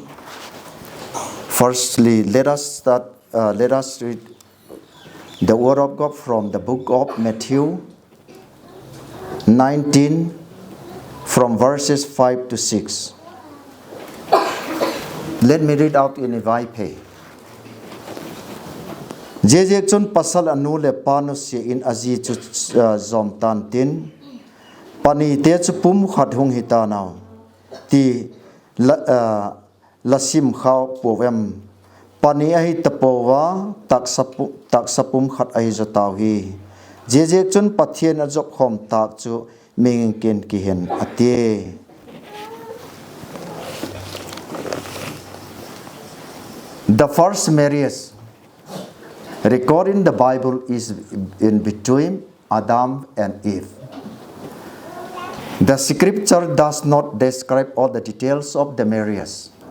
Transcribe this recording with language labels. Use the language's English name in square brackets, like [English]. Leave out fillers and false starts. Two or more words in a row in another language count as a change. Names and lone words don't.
[English] Firstly, let us read the word of God from the book of Matthew 19 from verses 5 to 6. Let me read out in Vaiphei. [Vaiphei] Jejek chun pasal anu le panu si in aji chu zom tan tin pani te chu pum khat hung hita naw ti lasim khaw povem pani ahi tapowa taksapum khat ahi zotaw hi je chun pathian ajok khom tak chu ming ken ki hen ate. [English] The first marriage recorded in the Bible is in between Adam and Eve. The scripture does not describe all the details of the marriage.